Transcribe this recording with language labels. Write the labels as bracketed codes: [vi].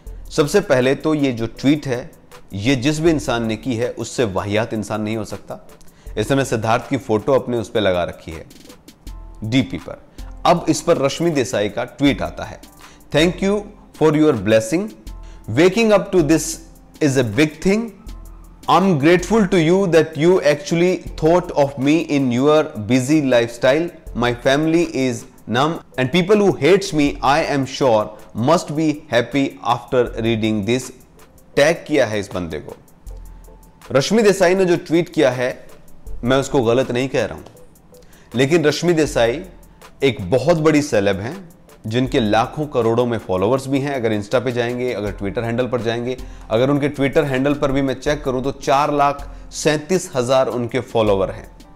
[hi] सबसे पहले तो ये जो ट्वीट है, ये जिस भी इंसान ने की है उससे वाहियात इंसान नहीं हो सकता। इस समय सिद्धार्थ की फोटो अपने उस पर लगा रखी है डीपी पर। अब इस पर रश्मि देसाई का ट्वीट आता है, [en] Thank you for your blessing. Waking up to this is a big thing. I'm grateful to you that you actually thought of me in your busy lifestyle. My family is numb and people who hates me, I am sure, must be happy after reading this. [hi] Tag किया है इस बंदे को। रश्मि देसाई ने जो tweet किया है, मैं उसको गलत नहीं कह रहा हूं, लेकिन रश्मि देसाई एक बहुत बड़ी सेलेब हैं जिनके लाखों करोड़ों में फॉलोअर्स भी हैं। अगर इंस्टा पे जाएंगे, अगर ट्विटर हैंडल पर जाएंगे, अगर उनके ट्विटर हैंडल पर भी मैं चेक करूं तो 4,37,000 उनके फॉलोअर हैं।